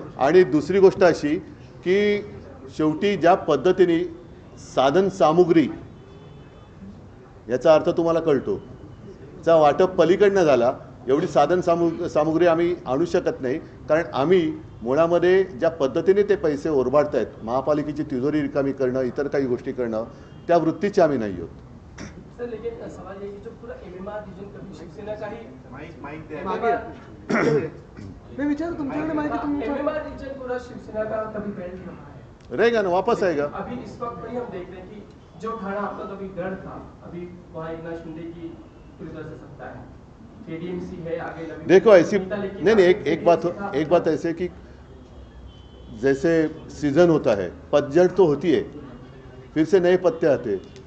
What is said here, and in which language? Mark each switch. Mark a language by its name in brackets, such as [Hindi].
[Marathi] आणि दुसरी गोष्ट अशी की शेवटी ज्या पद्धतीने साधन सामुग्री, याचा अर्थ तुम्हाला कळतो, चा वाटप पलीकडनं झाला, एवढी साधन सामुग्री आम्ही आणू शकत नाही. कारण आम्ही मुळामध्ये ज्या पद्धतीने ते पैसे ओरबाडत आहेत, महापालिकेची तिजोरी रिकामी करणं, इतर काही गोष्टी करणं, त्या वृत्तीचे आम्ही नाही आहोत. [Hindi] सर लेकिन सवाल ये कि जो पूरा एमएमआर रीजन कभी शिवसेना का ही मैं विचार तुमच्याकडे माहिती एमएमआर रीजन पूरा शिवसेना का कभी फेल रहा है, रहेगा ना, वापस आएगा. अभी इस वक्त भी हम देख रहे हैं कि जो ठाणा आपका कभी गढ़ था, अभी वहाँ एकनाथ शिंदे की पूरी तरह से सत्ता है, केडीएमसी है आगे. देखो ऐसी नहीं, एक बात ऐसे कि जैसे सीजन होता है, पतझड़ तो होती है, फिर से नए पत्ते आते.